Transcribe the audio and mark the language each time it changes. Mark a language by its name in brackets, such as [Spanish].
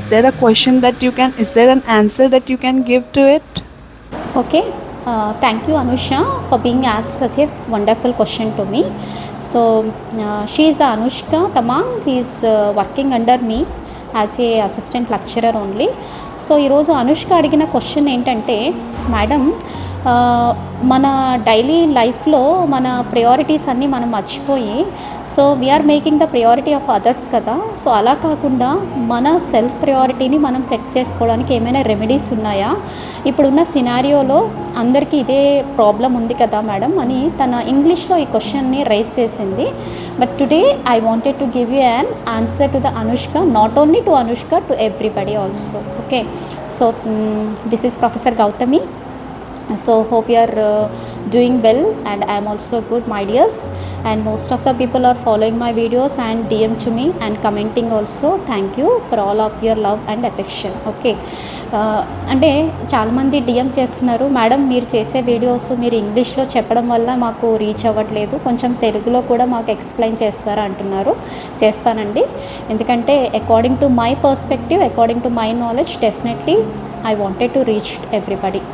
[English] Is there a question that you can, is there an answer that you can give to it? Okay, thank you, Anusha, for being asked such a wonderful question to me. So, she is Anushka Tamang. He is working under me as a assistant lecturer only. [Telugu] So ఈరోజు అనుష్క అడిగిన question ఏంటంటే, madam, మన daily లైఫ్లో మన priorities అన్నీ మనం మర్చిపోయి, so we are making the priority of others కదా. సో అలా కాకుండా మన సెల్ఫ్ ప్రయారిటీని మనం సెట్ చేసుకోవడానికి ఏమైనా రెమెడీస్ ఉన్నాయా? ఇప్పుడున్న సినారియోలో అందరికీ ఇదే ప్రాబ్లం ఉంది కదా మేడం అని తన ఇంగ్లీష్లో ఈ క్వశ్చన్ని రైజ్ చేసింది. [English] But today I wanted to give you an answer to the Anushka, not only to Anushka, to everybody also. Okay, so this is professor Gautami. So hope you are doing well, and I am also good, my dears, and most of the people are following my videos and DM to me and commenting also. Thank you for all of your love and affection. [Telugu] Okay, అంటే చాలామంది DM చేస్తున్నారు, madam మీరు చేసే videos మీరు ఇంగ్లీష్లో చెప్పడం వల్ల మాకు రీచ్ అవ్వట్లేదు, కొంచెం తెలుగులో కూడా మాకు ఎక్స్ప్లెయిన్ చేస్తారా అంటున్నారు. చేస్తానండి, ఎందుకంటే [English] According to my perspective, according to my knowledge, definitely I wanted to reach everybody.